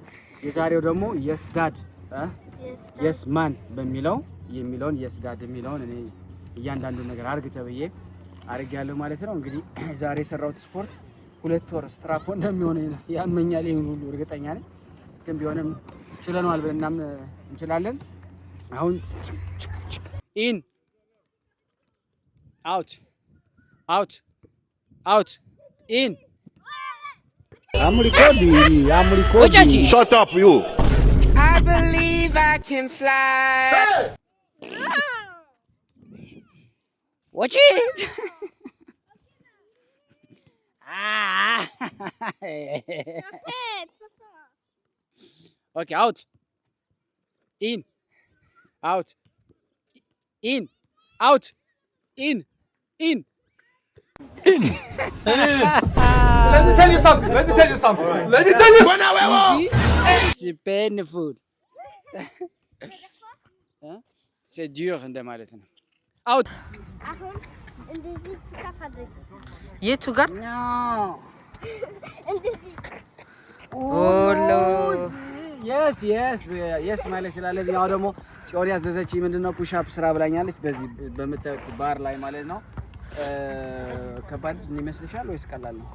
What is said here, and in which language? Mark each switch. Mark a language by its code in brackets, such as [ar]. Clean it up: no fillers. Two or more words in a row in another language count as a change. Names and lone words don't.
[am] የዛሬው ደግሞ [en] yes dad yes man [am] የሚለውን [en] yes dad [am] የሚለውን እኔ እያንዳንዱ ነገር አርግ ተብዬ አርጋለሁ ማለት ነው። እንግዲህ ዛሬ የሰራሁት ስፖርት 2 ወር ስትራፖ እንደሚሆነ ያመኛል። ይሄን ሁሉ እርግጠኛ ነኝ። ግን ቢሆንም ችለናል ብለናም እንችላለን። አሁን [en] in out in Shut up, you. I believe I can fly. Watch it. Okay, out. In. Out. In. Out. In. In. Let me tell you something. Easy. It's painful. [fr] C'est dur [am] እንደማለት ነው። Out. አሁን እንደዚህ ፑሽ-አፕ አድርግ። የቱ ጋር እንደዚህ ኦሎ yes ማለት ስላለብኝ ያው ደግሞ ጽዮን ያዘዘችኝ ምንድነው ፑሽ-አፕ ስራ ብላኛለች። በዚህ በመጣው ባር ላይ ማለት ነው። ከባድ ይመስልሻል ወይስ ቀላል ነው?